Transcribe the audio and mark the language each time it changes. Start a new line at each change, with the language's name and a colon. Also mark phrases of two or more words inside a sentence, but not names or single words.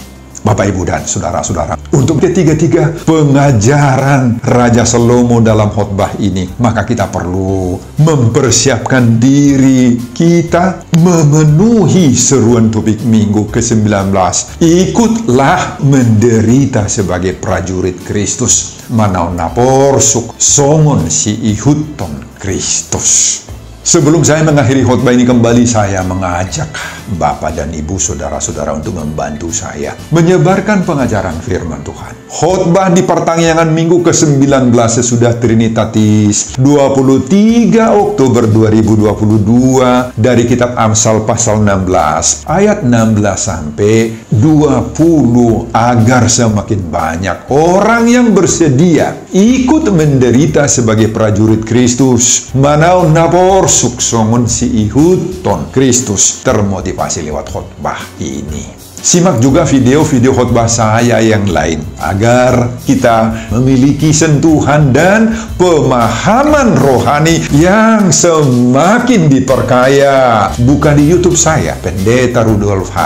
Indonesian: Bapak, Ibu, dan saudara-saudara, untuk ketiga-tiga pengajaran Raja Salomo dalam khotbah ini, maka kita perlu mempersiapkan diri kita memenuhi seruan topik minggu ke-19. Ikutlah menderita sebagai prajurit Kristus.
Batak Toba: Manau naporsuk songon si ihuton Kristus.
Indonesian: Sebelum saya mengakhiri khotbah ini kembali, saya mengajak Bapak dan Ibu, saudara-saudara untuk membantu saya menyebarkan pengajaran firman Tuhan. Khotbah di pertanggungan minggu ke-19 sesudah Trinitatis 23 Oktober 2022 dari kitab Amsal pasal 16 ayat 16 sampai 20, agar semakin banyak orang yang bersedia ikut menderita sebagai prajurit Kristus.
Batak Toba: Manau napor suksongon si ihuton Kristus
Indonesian: termotivasi lewat khotbah ini. Simak juga video-video khotbah saya yang lain agar kita memiliki sentuhan dan pemahaman rohani yang semakin diperkaya. Buka di YouTube saya, Pendeta Rudolf H.